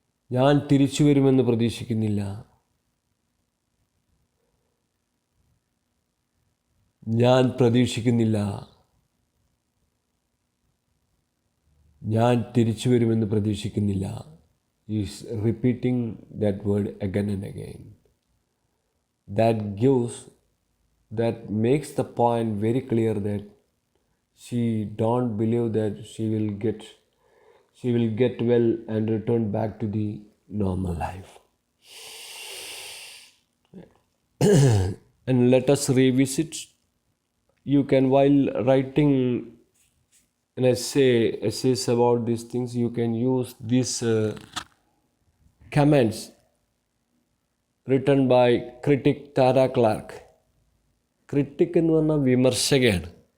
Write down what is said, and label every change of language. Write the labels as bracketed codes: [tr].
[ml] ഞാൻ തിരിച്ചു വരുമെന്ന് പ്രതീക്ഷിക്കുന്നില്ല. ഞാൻ പ്രതീക്ഷിക്കുന്നില്ല. ഞാൻ തിരിച്ചു വരുമെന്ന് പ്രതീക്ഷിക്കുന്നില്ല. [en] Is repeating that word again and again. That makes the point very clear that she don't believe that she will get well and return back to the normal life. And let us revisit. You can, while writing an essays about these things, you can use these comments written by critic Tara Clark. [ml] Critic എന്ന് പറഞ്ഞാൽ വിമർശകയാണ്.